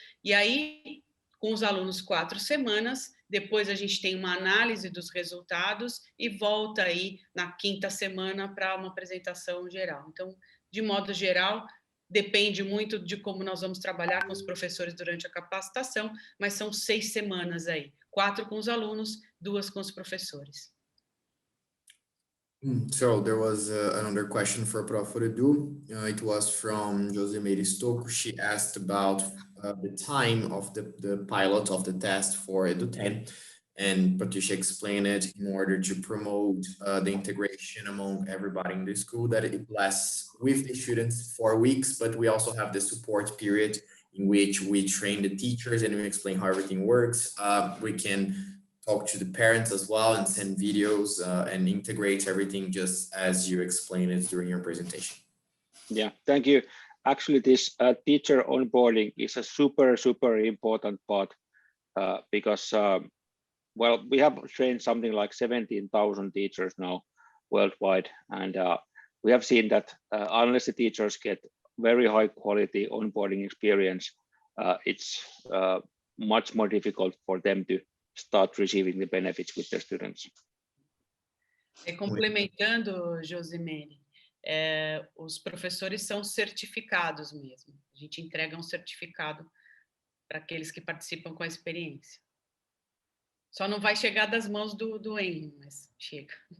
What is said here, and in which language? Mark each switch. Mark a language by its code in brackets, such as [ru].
[pt] E aí, com os alunos 4 semanas, depois a gente tem uma análise dos resultados e volta aí na 5ª semana para uma apresentação geral. Então, de modo geral, depende muito de como nós vamos trabalhar com os professores durante a capacitação, mas são 6 semanas aí, 4 com os alunos, 2 com os professores. [en] So there was another question for Prof. Edu. It was from Josemeire Stocco. She asked about the time of the pilot of the test for Edu10, and Patricia explained it in order to promote the integration among everybody in the school, that it lasts with the students 4 weeks, but we also have the support period in which we train the teachers and we explain how everything works. We can talk to the parents as well and send videos and integrate everything just as you explained it during your presentation. Yeah, thank you. Actually, this teacher onboarding is a super important part because, well, we have trained something like 17,000 teachers now worldwide. And we have seen that unless the teachers get very high quality onboarding experience, it's much more difficult for them to start receiving the benefits with their students. [pt] Complementando, Josemeire, os professores são certificados mesmo. A gente entrega um certificado para aqueles que participam com a experiência. Só não vai chegar das mãos do Henry, mas chega.